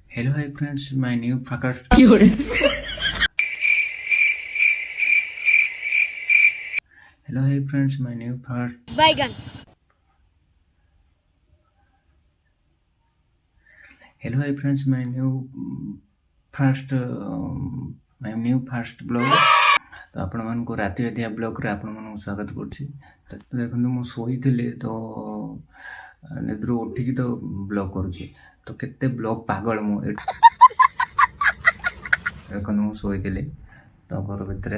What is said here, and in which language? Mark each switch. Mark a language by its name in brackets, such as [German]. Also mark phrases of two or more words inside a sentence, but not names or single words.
[English] Hello, hi friends, my new podcast. Hello, hi friends, my new part. Baigan. Hello, hi friends, my new first my new first blog. [Odia] ତ ଆପଣମାନଙ୍କୁ ରାତି ଅଧିଆ ବ୍ଲଗ୍ରେ ଆପଣମାନଙ୍କୁ ସ୍ୱାଗତ କରୁଛି। ତ ଦେଖନ୍ତୁ ମୁଁ ଶୋଇଥିଲି ତ ନିଦ୍ରାରୁ ଉଠିକି ତ ବ୍ଲଗ୍ କରୁଛି। ତ କେତେ ବ୍ଲଗ୍ ପାଗଳ ମୁଁ ଦେଖନ୍ତୁ ମୁଁ ଶୋଇଥିଲି ତ ଘର ଭିତରେ।